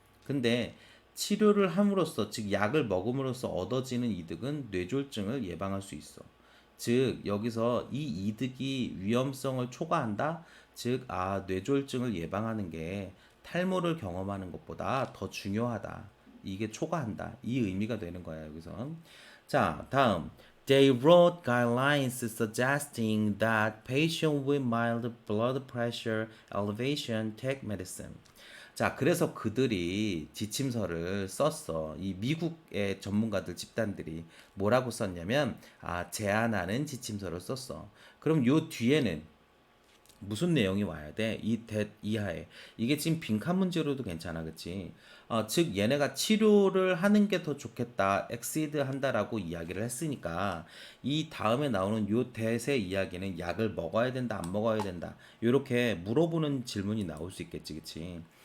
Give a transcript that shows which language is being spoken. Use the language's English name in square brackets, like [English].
[Korean] 근데 치료를 함으로써 즉 약을 먹음으로써 얻어지는 이득은 뇌졸중을 예방할 수 있어. 즉 여기서 이 이득이 위험성을 초과한다. 즉 뇌졸중을 예방하는 게 탈모를 경험하는 것보다 더 중요하다. 이게 초과한다. 이 의미가 되는 거야, 여기서. 자, 다음. [English] They wrote guidelines suggesting that patients with mild blood pressure elevation take medicine. [Korean] 자, 그래서 그들이 지침서를 썼어. 이 미국의 전문가들 집단들이 뭐라고 썼냐면, 제안하는 지침서를 썼어. 그럼 요 뒤에는 무슨 내용이 와야 돼? 이 대 이하에. 이게 지금 빈칸 문제로도 괜찮아, 그치? 즉, 얘네가 치료를 하는 게 더 좋겠다, 엑시드 한다라고 이야기를 했으니까, 이 다음에 나오는 요 대세 이야기는 약을 먹어야 된다, 안 먹어야 된다, 요렇게 물어보는 질문이 나올 수 있겠지, 그치?